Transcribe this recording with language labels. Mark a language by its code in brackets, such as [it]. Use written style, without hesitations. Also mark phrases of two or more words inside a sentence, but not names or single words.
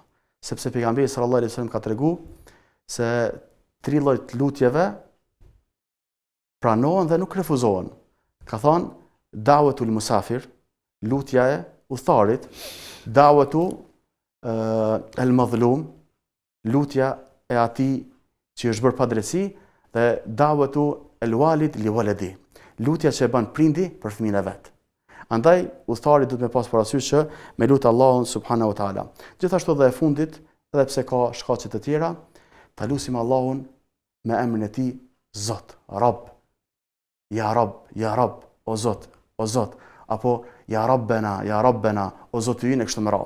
[sq] Sepse pejgamberi [ar] صلى الله عليه وسلم [sq] ka treguar se 3 lloj të lutjeve pranohen dhe nuk refuzohen. Ka thënë [ar] دعوة المسافر, [sq] lutja e udhëtarit, [ar] دعوة المظلوم, [sq] lutja e atij që është bërë padrejti dhe [ar] دعوة الوالد لولده, [sq] lutja që e bën prindi për fëmijën e vet. Andaj, udhëtari duhet me pas parasysh që me lutë Allahun [ar] سبحانه وتعالى. [sq] Gjithashtu dhe e fundit, edhe pse ka shkaqe të tjera, ta lutim Allahun me emrin e tij Zot, Rabb. [ar] يا رب, [sq] o Zot, o Zot, apo [ar] يا ربنا, [sq] o Zoti ynë kështu me radhë.